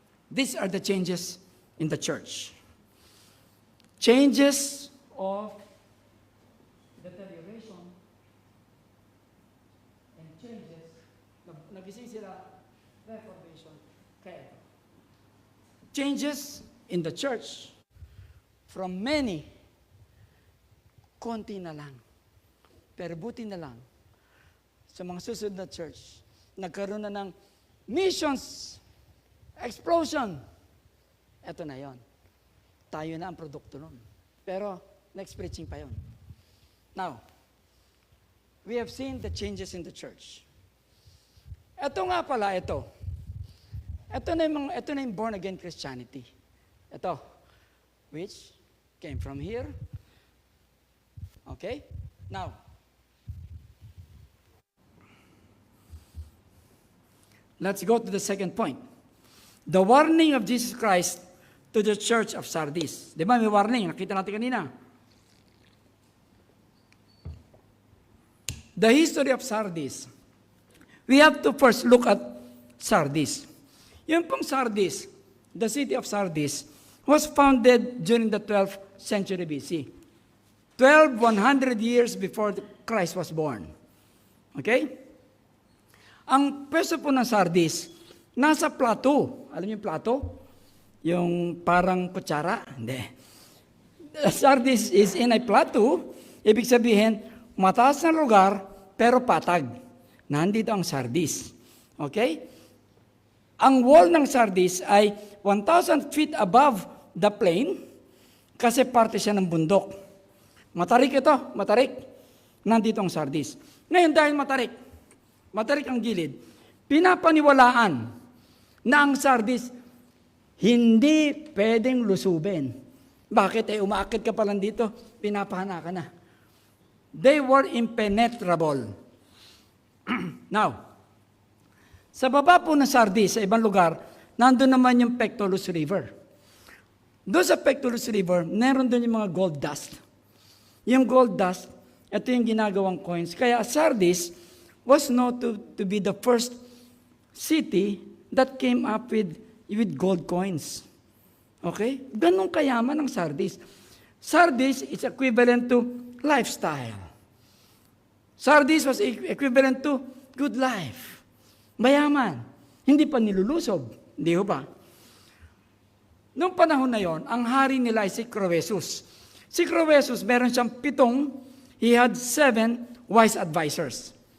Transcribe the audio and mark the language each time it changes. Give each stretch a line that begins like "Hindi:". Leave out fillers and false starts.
English: These are the changes in the church. Changes of deterioration and changes.
Filipino: Nagising sila, Reformation. Kaya ito. Changes
English: in the church, from many,
Filipino: konti na lang. Pero buti na lang, sa mga susunod na church, nagkaroon na ng missions, explosion. Ito na yon. Tayo na ang produkto nun. Pero, next preaching pa yon.
English: Now, we have seen the changes in the church.
Filipino: Ito nga pala, ito. Ito na yung born-again Christianity.
English: Ito, which came from here. Okay? Now, let's go to the second point. The warning of Jesus Christ to the church of Sardis.
Filipino: Di ba may warning? Nakita natin kanina.
English: The history of Sardis. We have to first look at Sardis. Yung pong Sardis, the city of Sardis, was founded during the 12th century BC. 100 years before Christ was born. Okay?
Filipino: Ang pwesto po ng Sardis, nasa plateau. Alam niyo yung plateau? Yung parang kutsara? Hindi.
English: Sardis is in a plateau.
Filipino: Ibig sabihin, mataas na lugar, pero patag. Nandito ang Sardis. Okay? Ang wall ng Sardis ay
English: 1,000 feet above the plain
Filipino: kasi parte siya ng bundok. Matarik ito, matarik. Nandito ang Sardis. Ngayon dahil matarik ang gilid, pinapaniwalaan na ang Sardis hindi pwedeng lusubin. Bakit? Umaakit ka pa lang dito, pinapahana ka na.
English: They were impenetrable.
Filipino: Now, sa baba po ng Sardis, sa ibang lugar, nandun naman yung Pectolus River. Doon sa Pectolus River, meron doon yung mga gold dust. Yung gold dust, ito yung ginagawang coins.
English: Kaya Sardis was known to be the first city that came up with gold coins. Okay?
Filipino: Ganun kayaman ang Sardis.
English: Sardis is equivalent to lifestyle. Sardis was equivalent to good life.
Filipino: Mayaman. Hindi pa nilulusob. Hindi ho ba? Noong panahon na yon, ang hari nila ay si Croesus. Si Croesus, meron siyang 7,
English: he had 7 wise advisors.